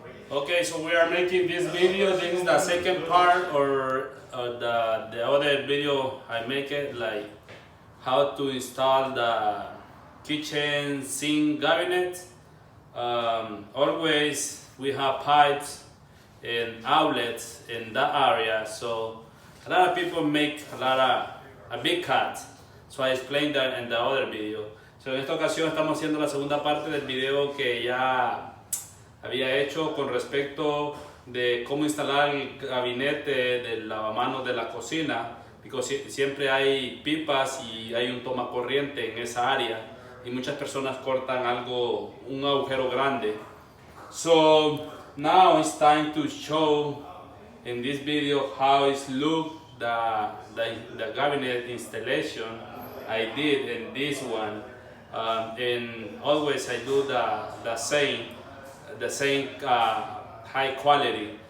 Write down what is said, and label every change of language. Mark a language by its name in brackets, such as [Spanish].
[English] Okay, so we are making this video. This is the second part, or the other video I make it, like how to install the kitchen sink cabinet. Always we have pipes and outlets in that area, so a lot of people make a big cut. So I explained that in the other video. [Spanish] So en esta ocasión estamos haciendo la segunda parte del video que ya había hecho con respecto de cómo instalar el gabinete del lavamanos de la cocina, porque siempre hay pipas y hay un toma corriente en esa área y muchas personas cortan un agujero grande. [English] So now it's time to show in this video how it looks the cabinet installation I did in this one, and always I do the same high quality.